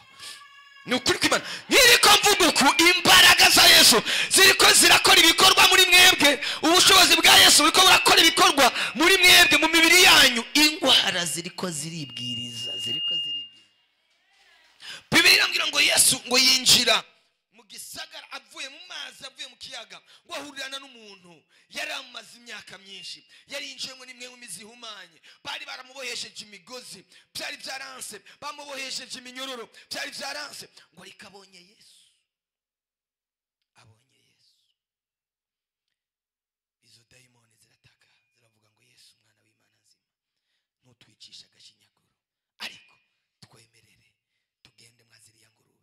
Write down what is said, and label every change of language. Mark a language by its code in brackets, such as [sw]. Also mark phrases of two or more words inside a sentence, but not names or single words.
[rn] Nukuri kwimana niriko mvuga ku imbaraga za Yesu ziriko zirakora ibikorwa muri mwebwe. Ubushobozi bwa Yesu buriko burakora ibikorwa muri mwebwe mu mibiri yanyu. Ingwara ziriko ziribwiriza. Bibiri irambwira ngo Yesu ngo yinjira mu gisagara avuye mu mazi, avuye mu kiyaga, ngo ahurirana n'umuntu yari amaze imyaka myinshi, yari yinjiyemo n'imwe mu mizi ihumanye. Bari baramubohesheje imigozi, byari byaranse, bamubohesheje iminyororo, byari byaranse. Ngo rikabonye Yesu, abonye Yesu, izo dayimoni zirataka ziravuga ngo Yesu mwana w'Imana nzima, ntutwicisha agashinyaguro, ariko twemerere tugende mwaziriya ngurube.